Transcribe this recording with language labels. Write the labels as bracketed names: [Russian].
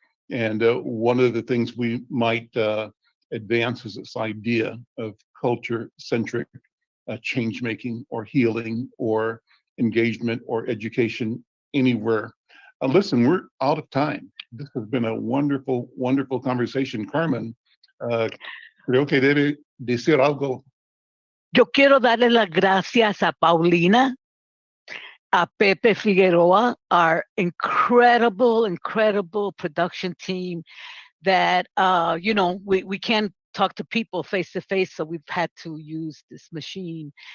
[English] And one of the things we might advance is this idea of culture-centric change-making or healing or engagement or education anywhere. Listen, we're out of time. This has been a wonderful, wonderful conversation. [Spanish] Carmen, creo que debe decir algo. Yo quiero darle las gracias a Paulina, a Pepe Figueroa, [English] our incredible production team that, we can't talk to people face to face, so we've had to use this machine.